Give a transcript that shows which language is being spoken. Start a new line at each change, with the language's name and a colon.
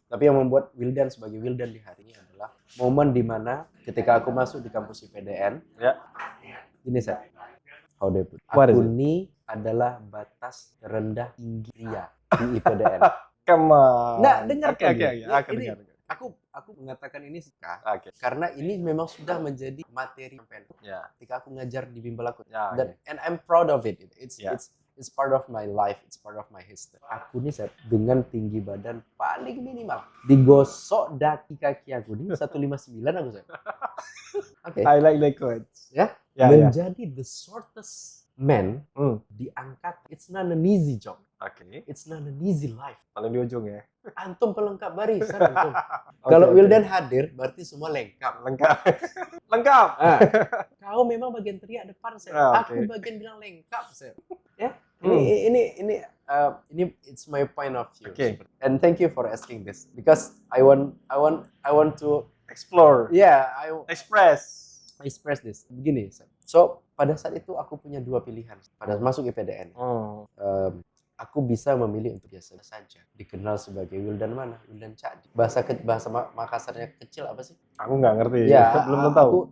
Indonesian: Tapi yang membuat Wildan sebagai Wildan di hari ini adalah momen dimana ketika aku masuk di kampus IPDN, ini saya, aku ini adalah batas terendah tinggi pria di IPDN. Nggak, dengar aku mengatakan ini karena ini memang sudah menjadi materi ketika aku ngajar di bimbel aku.
English: And I'm proud of it. It's part of my life, it's part of my history.
Indonesian: Aku nih dengan tinggi badan paling minimal, digosok kaki aku nih 159 aku
English: I like the quotes.
Indonesian: Menjadi
English: the shortest man
Indonesian: diangkat,
English: it's not an easy job. It's not an easy life.
Indonesian: Paling di ujung ya. Antum pelengkap barisan antum. Kalau Wildan hadir berarti semua lengkap. Lengkap. Kau memang bagian teriak depan saya. Aku bagian bilang lengkap saya. Ya. Ini
English: it's my point of view. And thank you for asking this because I want to explore. I express this.
Indonesian: Begini. So pada saat itu aku punya dua pilihan pada masuk IPDN. Aku Aku bisa memilih untuk biasa saja. Dikenal sebagai Wildan mana? Wildan Cadi. Bahasa Makassarnya kecil apa sih? Aku nggak ngerti. Ya, Belum tahu.